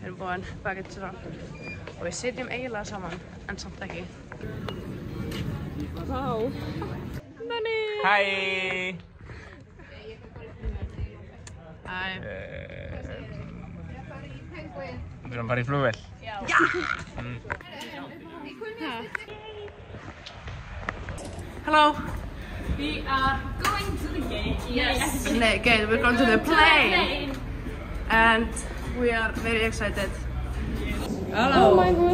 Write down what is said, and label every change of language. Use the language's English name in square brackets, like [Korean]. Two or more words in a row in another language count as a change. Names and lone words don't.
[Icelandic] en baguette og við sitjum eiginlega saman, en samt ekki. Vá. Nanni! Hæ! Hæ. Við erum bara í flugvél. Já! [English] Hello! We are going to the gate. Yes. Gate, we're going to the plane! And we are very excited. Hello! Oh my god!